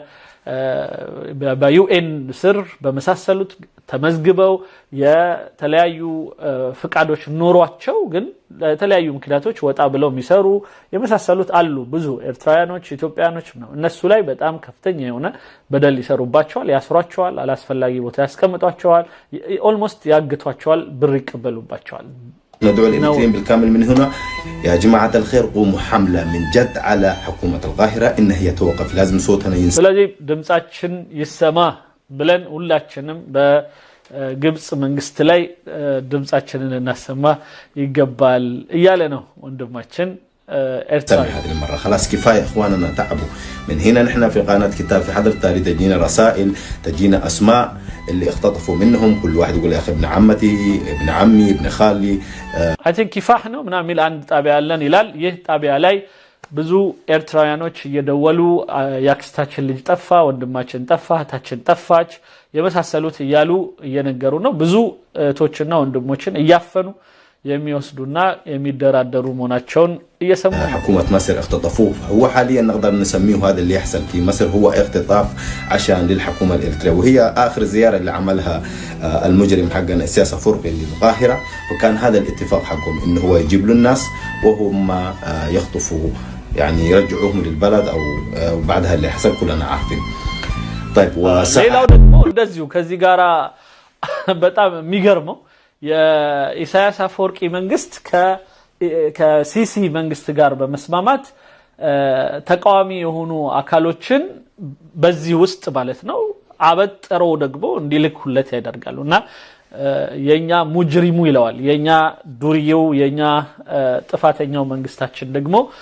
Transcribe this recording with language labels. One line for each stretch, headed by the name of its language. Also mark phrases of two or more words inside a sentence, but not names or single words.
Amharic: በዩኤን ስር በመሳሰሉት ተመዝግበው የተለያዩ ፍቃዶች ኖሯቸው ግን ለተለያዩ ምክንያቶች ወጣ ብለው የሚሰሩ የመሳሰሉት አሉ ብዙ ኤርትራውያኖች ኢትዮጵያኖች ነው እነሱ ላይ በጣም ከፍተኛ የሆነ በደል ይሰሩባቸዋል ያስሯቸዋል አላስፈላጊ ቦታ ያስቀምጧቸዋል ኦልሞስት ያግቷቸዋል ብር ይቀበሉባቸዋል
Arabic: ندعو الإريتريين بالكامل من هنا يا جماعة الخير قوموا حملة من جد على حكومة القاهرة إن هي توقف لازم صوتنا ينسمع
Amharic: ስለዚህ ድምጻችን ይሰማ ብለን ሁላችንም በግብጽ መንግስት ላይ ድምጻችንን እናሰማ ይገባል እያለ ነው ወንድማችን إرتراوي
Arabic: هذه المرة خلاص كفاية إخواننا تعبوا من هنا. نحن في قناة كتاب في حضرة التاريخ تجينا رسائل تجينا أسماء اللي اختطفوا منهم كل واحد يقول يا أخي ابن عمتي ابن عمي ابن خالي
English: I think
Amharic: كفاح ነው ምናምን የሚል አንድ ጣቢያ አለን ይላል። ይህ ጣቢያ ላይ ብዙ ኤርትራውያኖች እየደወሉ ያክስታችን ልጅ ጠፋ፣ ወንድማችን ጠፋ፣ እህታችን ጠፋች የመሳሰሉት እያሉ እየነገሩ ነው። ብዙ እህቶችና ወንድሞችን እያፈኑ የሚወስዱና የሚደራደሩ መሆናቸውን እየሰሙ ነው።
Arabic: حكومة مصر اختطفوه. هو حاليا نقدر نسميه هذا اللي يحصل في مصر هو اختطاف عشان للحكومة الإريترية. وهي آخر زيارة اللي عملها المجرم حقنا السياس أفورقي للقاهرة، وكان هذا الاتفاق حقهم إنه هو يجيب له الناس وهم يخطفوا يعني يرجعوهم للبلد أو بعدها اللي حصل كلنا عارفين. طيب
Amharic: ሌላው ደግሞ እንደዚሁ ከዚህ ጋራ በጣም የሚገርመው የኢሳያስ አፈወርቂ መንግስት ከሲሲ መንግስት ጋር በመስማማት ተቃዋሚ የሆኑ አካሎችን በዚህ ውስጥ ማለት ነው አበጥረው ደግሞ እንዲልኩለት ያደርጋሉና የኛ ሙጅሪሙ ይለዋል የኛ ዱርዬው የኛ ጥፋተኛው መንግስታችን ደግሞ